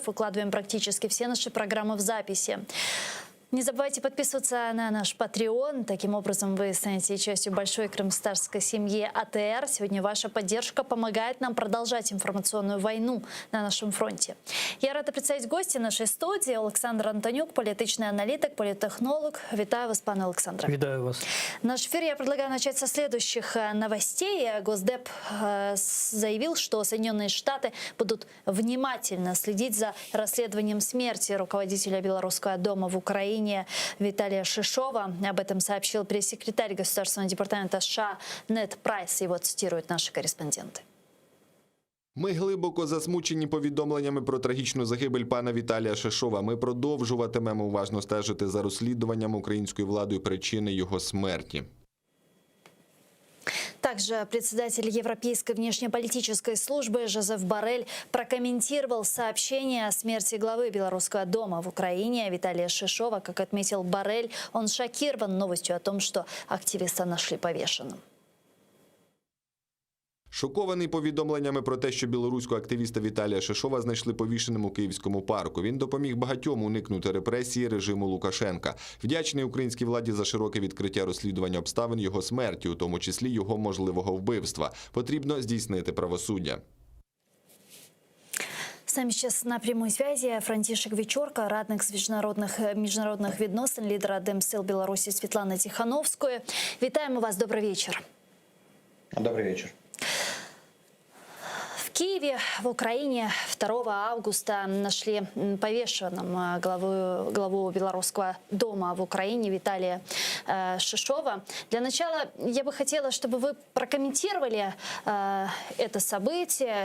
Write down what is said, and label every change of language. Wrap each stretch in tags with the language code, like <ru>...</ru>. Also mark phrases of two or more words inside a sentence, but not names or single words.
<ru>Выкладываем практически все наши программы в записи. Не забывайте подписываться на наш Patreon. Таким образом, вы станете частью большой крымстарской семьи АТР. Сегодня ваша поддержка помогает нам продолжать информационную войну на нашем фронте. Я рада представить гостя нашей студии. Олександр Антонюк, политичный аналитик, политтехнолог.</ru> <uk>Витаю вас, пане Олександре. Витаю вас.</uk> <ru>Наш эфир я предлагаю начать со следующих новостей. Госдеп заявил, что Соединенные Штаты будут внимательно следить за расследованием смерти руководителя Белорусского дома в Украине Виталия Шишова. Об этом сообщил пресс-секретарь Государственного департамента США Нед Прайс. Его цитируют наши корреспонденты.</ru> <uk>Ми глибоко засмучені повідомленнями про трагічну загибель пана Віталія Шишова. Ми продовжуватимемо уважно стежити за розслідуванням українською владою причини його смерті.</uk> <ru>Также председатель Европейской внешнеполитической службы Жозеф Боррель прокомментировал сообщение о смерти главы Белорусского дома в Украине Виталия Шишова. Как отметил Боррель, он шокирован новостью о том, что активиста нашли повешенным.</ru> <uk>Шокований повідомленнями про те, що білоруського активіста Віталія Шишова знайшли повішеним у Київському парку. Він допоміг багатьом уникнути репресії режиму Лукашенка. Вдячний українській владі за широке відкриття розслідування обставин його смерті, у тому числі його можливого вбивства. Потрібно здійснити правосуддя.</uk> <ru>С нами сейчас на прямой связи</ru> <uk>Франтишек Вечорка, радник з міжнародних відносин, лідера Демсил Білорусі Світлана Тихановської. Вітаємо вас,</uk> <ru>добрый вечер. Добрый вечер. В Киеве, в Украине 2 августа нашли повешенным главу Белорусского дома в Украине Виталия Шишова. Для начала я бы хотела, чтобы вы прокомментировали это событие.</ru>